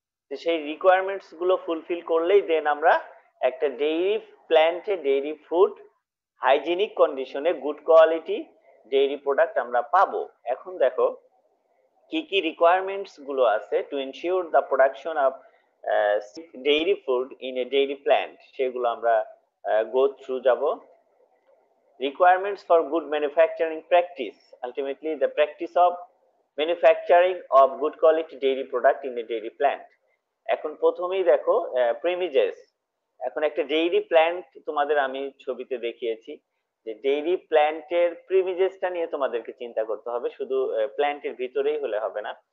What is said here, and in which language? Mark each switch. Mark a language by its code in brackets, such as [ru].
[bn] সেই রিকোয়ারমেন্টস গুলো ফুলফিল করলেই দেন আমরা একটা ডেইরি প্ল্যান্টে ডেইরি ফুড হাইজিনিক কন্ডিশনে গুড কোয়ালিটি ডেইরি প্রোডাক্ট আমরা পাবো। এখন দেখো কি কি রিকোয়ারমেন্টস গুলো আছে [en] to ensure the production of dairy food in a dairy plant, [bn] সেগুলো আমরা গো থ্রু যাব। [en] Requirements for good manufacturing practice, ultimately the practice of manufacturing of good quality dairy product in a dairy plant. [bn] এখন প্রথমেই দেখো প্রেমিজেস। এখন একটা dairy plant তোমাদের আমি ছবিতে দেখিয়েছি, যে ডেইরি প্ল্যান্টের প্রিমিজেসটা নিয়ে তোমাদেরকে চিন্তা করতে হবে, শুধু প্ল্যান্টের ভিতরেই হলে হবে না।